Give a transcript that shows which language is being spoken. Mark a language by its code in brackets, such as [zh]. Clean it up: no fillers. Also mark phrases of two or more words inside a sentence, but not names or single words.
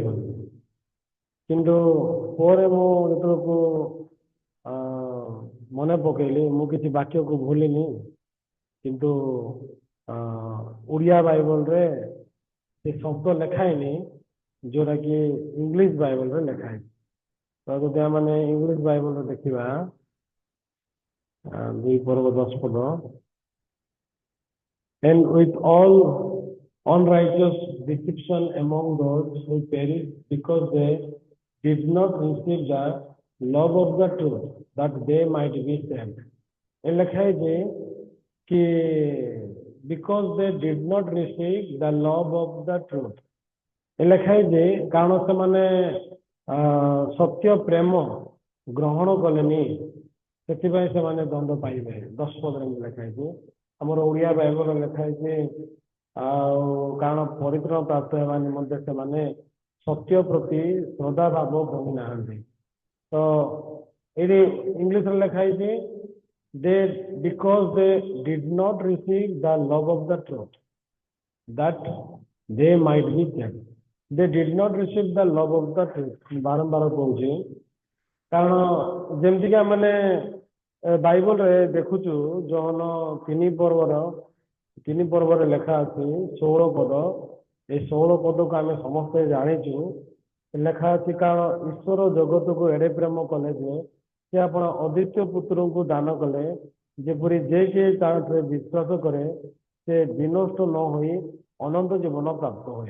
[or] କିନ୍ତୁ ପରେ ମୁଁ ଯେତେବେଳକୁ ମନେ ପକେଇଲି, ମୁଁ କିଛି ବାକ୍ୟକୁ ଭୁଲିନି, କିନ୍ତୁ ଓଡ଼ିଆ ବାଇବଲରେ ସେ ଶବ୍ଦ ଲେଖା ହେଇନି ଯୋଉଟା କି ଇଂଲିଶ ବାଇବଲରେ ଲେଖା ହେଇଛି। ତ ଯଦି ଆମେ ଇଂଲିଶ ବାଇବଲରେ ଦେଖିବା, 2 ପର୍ବ 10 ପଦ, [en] and with all unrighteous deception among those who perish because they did not receive the love of the truth that they might be saved. [or] ଏ ଲେଖା ହେଇଛି କି [en] because they did not receive the love of the truth, [or] ଏ ଲେଖା ହେଇଛି କାରଣ ସେମାନେ ସତ୍ୟ ପ୍ରେମ ଗ୍ରହଣ କଲେନି, ସେଥିପାଇଁ ସେମାନେ ଦଣ୍ଡ ପାଇବେ। 10 ପଦରେ ଲେଖା ହେଇଛି। ଆମର ଓଡ଼ିଆ ବାଇବଲରେ ଲେଖା ହେଇଛି, ଆଉ କାରଣ ପରିତ୍ରାଣ ପ୍ରାପ୍ତ ହେବା ନିମନ୍ତେ ସେମାନେ ସତ୍ୟ ପ୍ରତି ଶ୍ରଦ୍ଧା ଭାବ ବହି ନାହାନ୍ତି। ତ ଏଇଠି ଇଂଲିଶରେ ଲେଖା ହେଇଛି, [en] because they did not receive the love of the truth that they might be saved. They did not receive the love of the truth। [or] ବାରମ୍ବାର କହୁଛି, କାରଣ ଯେମିତିକି ଆମେ ବାଇବଲରେ ଦେଖୁଛୁ, ଯୋହନ 3 ପର୍ବରେ ଲେଖା ଅଛି 16 ପଦ। এই 16 ପଦକୁ ଆମେ ସମସ୍ତେ ଜାଣିଛୁ। ଲେଖା ଅଛି, କାରଣ ଈଶ୍ୱର ଜଗତକୁ ଏଡ଼େ ପ୍ରେମ କଲେ ଯେ ସେ ଆପଣ ଅଦ୍ୱିତୀୟ ପୁତ୍ରଙ୍କୁ ଦାନ କଲେ, ଯେପରି ଯେ କେହି ତାହାଠାରେ ବିଶ୍ୱାସ କରେ ସେ ବିନଷ୍ଟ ନ ହୋଇ ଅନନ୍ତ ଜୀବନ ପ୍ରାପ୍ତ ହୁଏ।